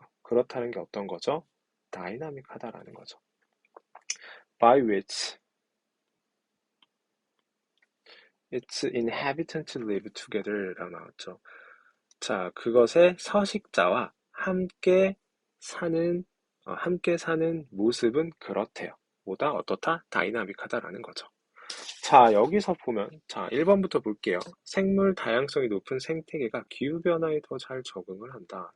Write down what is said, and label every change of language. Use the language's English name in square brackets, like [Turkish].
[Korean] 그렇다는 게 어떤 거죠? 다이나믹하다라는 거죠. [English] By which its inhabitants live together라고 [Korean] 나왔죠. 자, 그것의 서식자와 함께 사는 모습은 그렇대요. 뭐다? 어떻다? 다이나믹하다라는 거죠. 자, 여기서 보면, 자, 1번부터 볼게요. 생물 다양성이 높은 생태계가 기후변화에 더 잘 적응을 한다.